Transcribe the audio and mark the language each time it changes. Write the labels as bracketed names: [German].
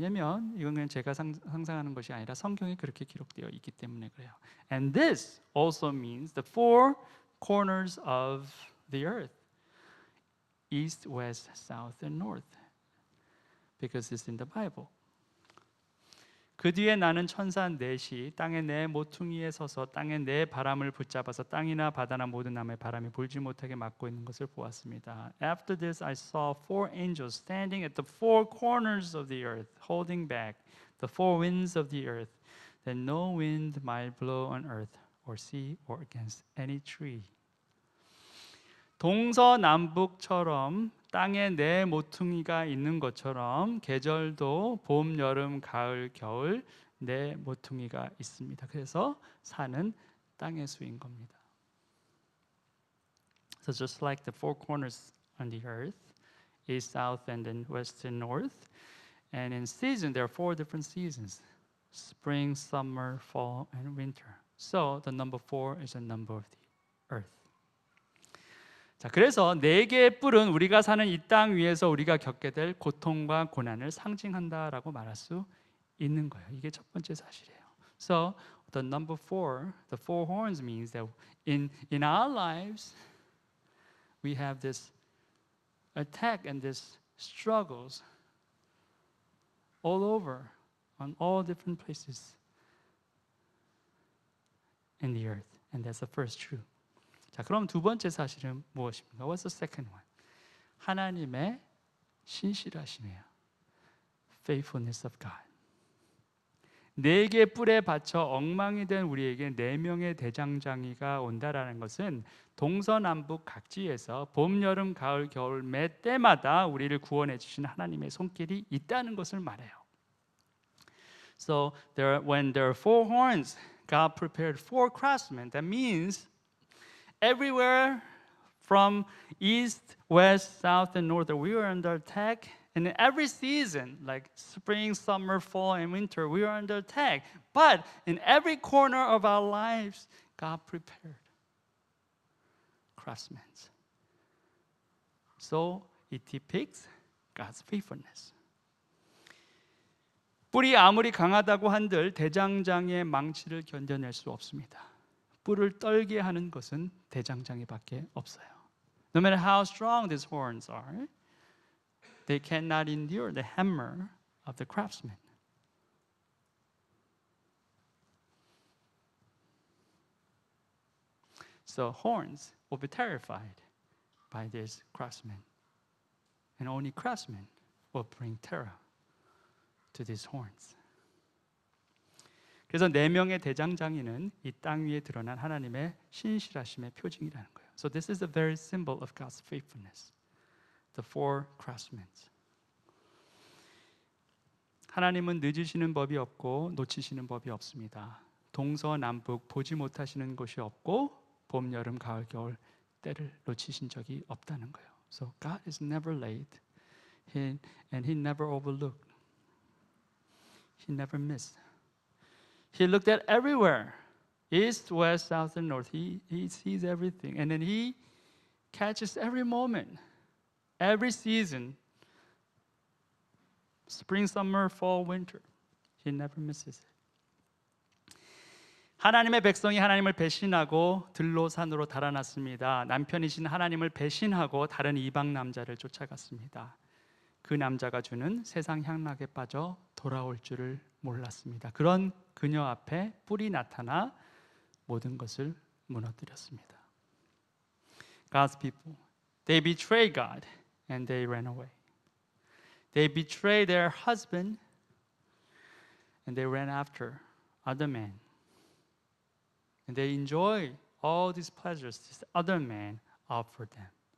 [Korean] 왜냐하면 이건 그냥 제가 상상하는 것이 아니라 성경에 그렇게 기록되어 있기 때문에 그래요. [English] And this also means the 4 corners of the earth, east, west, south, and north, because it's in the Bible. [Korean] 그 뒤에 나는 천사 넷이 땅의 네 모퉁이에 서서 땅의 네 바람을 붙잡아서 땅이나 바다나 모든 나무에 바람이 불지 못하게 막고 있는 것을 보았습니다. [English] After this I saw 4 angels standing at the 4 corners of the earth, holding back the 4 winds of the earth, that no wind might blow on earth or sea or against any tree. [Korean] 동서남북처럼 땅에 네 모퉁이가 있는 것처럼 계절도 봄, 여름, 가을, 겨울 네 모퉁이가 있습니다. 그래서 산은 땅의 수인 겁니다. [English] So just like the four corners on the earth, east, south, and then west and north, and in season there are four different seasons: spring, summer, fall, and winter. So the number 4 is the number of the earth. [Korean] 자, 그래서 네 개의 뿔은 우리가 사는 이 땅 위에서 우리가 겪게 될 고통과 고난을 상징한다라고 말할 수 있는 거예요. 이게 첫 번째 사실이에요. [English] So the number 4, the four horns means that in our lives we have this attack and this struggles all over on all different places in the earth, and that's the first truth. [Korean] 자, 그럼 두 번째 사실은 무엇입니까? [English] What's the second one? [Korean] 하나님의 신실하심이에요. [English] Faithfulness of God. [Korean] 네 개의 뿔에 받쳐 엉망이 된 우리에게 네 명의 대장장이가 온다라는 것은 동서남북 각지에서 봄, 여름, 가을, 겨울 매 때마다 우리를 구원해 주신 하나님의 손길이 있다는 것을 말해요. [English] So when there are four horns, God prepared four craftsmen. That means everywhere from east, west, south, and north, we are under attack. And in every season, like spring, summer, fall, and winter, we are under attack. But in every corner of our lives, God prepared craftsmen. So it depicts God's faithfulness. [Korean] 뿔이 아무리 강하다고 한들 대장장이의 망치를 견뎌낼 수 없습니다. 뿔을 떨게 하는 것은 대장장이밖에 없어요. [English] No matter how strong these horns are, they cannot endure the hammer of the craftsman. So horns will be terrified by this craftsman, and only craftsmen will bring terror to these horns. [Korean] 그래서 네 명의 대장장이는 이 땅 위에 드러난 하나님의 신실하심의 표징이라는 거예요. [English] So this is the very symbol of God's faithfulness. The four craftsmen. [Korean] 하나님은 늦으시는 법이 없고 놓치시는 법이 없습니다. 동서남북 보지 못하시는 곳이 없고 봄, 여름, 가을, 겨울 때를 놓치신 적이 없다는 거예요. [English] So God is never late, and He never overlooked. He never missed. He looked at everywhere, east, west, south, and north. He sees everything, and then He catches every moment, every season, spring, summer, fall, winter. He never misses it. [Korean] 하나님의 백성이 하나님을 배신하고 들로 산으로 달아났습니다. 남편이신 하나님을 배신하고 다른 이방 남자를 쫓아갔습니다. 그 남자가 주는 세상 향락에 빠져 돌아올 줄을 몰랐습니다. 그런 그녀 앞에 뿔이 나타나 모든 것을 무너뜨렸습니다. [English] God's people, they betrayed God and they ran away. They betrayed their husband and they ran after other men. And they enjoy all these pleasures this other man offered them.